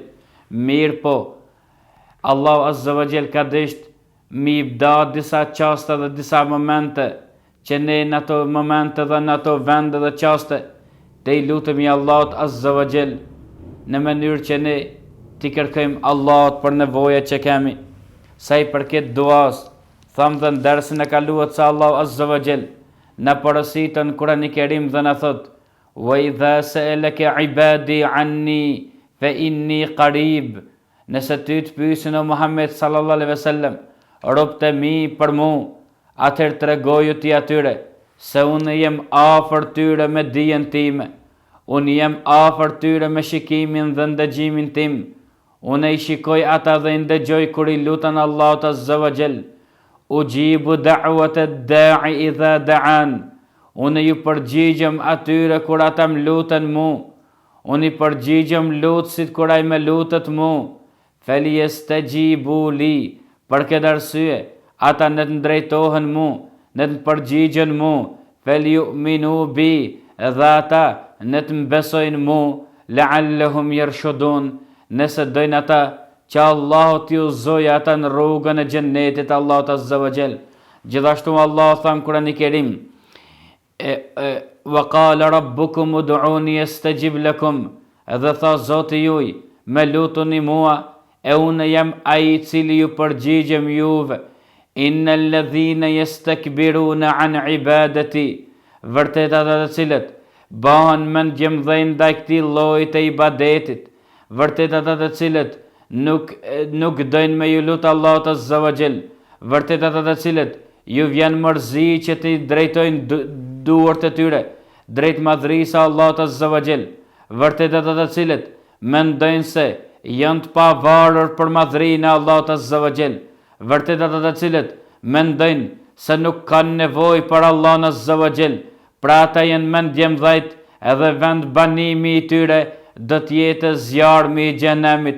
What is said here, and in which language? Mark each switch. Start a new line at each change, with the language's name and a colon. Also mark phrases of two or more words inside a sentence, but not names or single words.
Albanian: Mirë po, Allahu
Arabic: عز وجل
Albanian: ka dësht mi bda disa qaste dhe disa momente që ne në ato momente dhe në ato vende dhe qaste të I lutemi Allahut
Arabic: عز وجل
Albanian: në mënyrë që ne t'i kërkojmë Allahut për nevojat që kemi. Sa I përket duas, thamë dhe në dersin e kaluar se Allahu
Arabic: عز وجل
Albanian: na porositën Kur'an I Kerim dhe na thot:
Arabic: "وإذا سألك عبادي عني فإني قريب."
Albanian: Nëse ty të pyesin o Muhammed
Arabic: صلى الله عليه وسلم,
Albanian: robët e mi për mu, atëherë tregoju ti atyre se unë jem afër tyre me dijen time, unë jem afër tyre me shikimin dhe ndëgjimin tim, unë I shikoj ata dhe I ndëgjoj kur I luten Allahut
Arabic: عز وجل. أجيب دعوة الداع إذا دعان.
Albanian: Unë ju përgjigjem atyre kur ata më luten mu, unë I përgjigjem lutësit kur ai më lutet mu.
Arabic: فليستجيبوا لي,
Albanian: për këtë arsye ata në të ndrejtohen mu, në të përgjigjen mu.
Arabic: فليؤمنوا بي,
Albanian: dhe ata në të mbesojnë mu.
Arabic: لعلهم يرشدون,
Albanian: nëse dojnë ata që Allahu t'i uzoj ata në rrugën e xhennetit Allahut
Arabic: عز وجل.
Albanian: Gjithashtu Allah thamë Kur'an I Kerim:
Arabic: "وقال ربكم ادعوني أستجب لكم."
Albanian: Edhe tha Zoti juaj: "Me lutuni mua, e unë jam ai I cili ju përgjigjem juve."
Arabic: إن الذين يستكبرون عن عبادتي.
Albanian: Vërtet ata të cilët bëhen mendje mëdhenj ndaj këtij lloji të ibadetit, vërtet ata të cilët nuk dojnë me ju lut Allahut
Arabic: عز وجل,
Albanian: vërtet ata të cilët ju vjen mërzi që të drejtojnë duart e tyre drejt madhrisë së Allahut
Arabic: عز وجل,
Albanian: vërtet ata të cilët mendojnë se janë të pavarur për madhrinë e Allahut
Arabic: عز وجل,
Albanian: vërtet ata të cilët mendojnë se nuk kanë nevojë për Allahun
Arabic: عز وجل,
Albanian: pra ata janë mendje mëdhajt, edhe vend banimi I tyre do të jetë zjarmi I xhenemit.